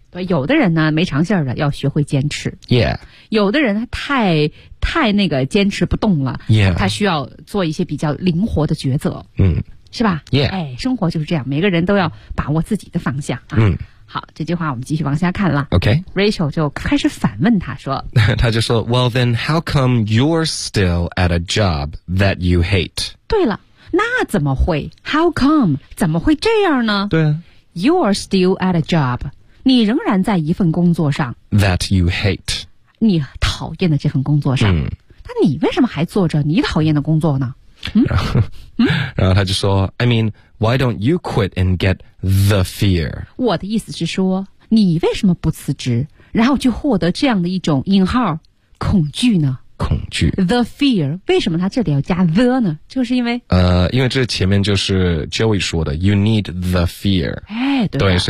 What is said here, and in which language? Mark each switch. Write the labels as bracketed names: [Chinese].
[Chinese] 对，有的人呢没长性的要学会坚持。 [English] Yeah. [Chinese] 有的人太那个坚持不动了。 [English] Yeah. [Chinese] 他需要做一些比较灵活的抉择。是吧 [English] ?Yeah. [Chinese] 哎，生活就是这样，每个人都要把握自己的方向啊。好，这句话我们继续往下看了。 [English] Okay. [Chinese] Rachel 就开始反问他说。他就说 [English] ,Well then, how come you're still at a job that you hate? [Chinese] 对了。那怎么会 ? [English] How come? [Chinese] 怎么会这样呢？对啊。 [English] You're still at a job. [Chinese] 你仍然在一份工作上。 [English] That you hate. [Chinese] 你讨厌的这份工作上。那你为什么还做着你讨厌的工作呢？然后他就说 [English] ,I mean, why don't you quit and get the fear? [Chinese] 我的意思是说你为什么不辞职然后就获得这样的一种引号恐惧呢？恐惧 The fear 为什么他这里要加 the 呢就是因为因为这前面就是 Joey 说的 [English] You need the fear [Chinese] 哎，对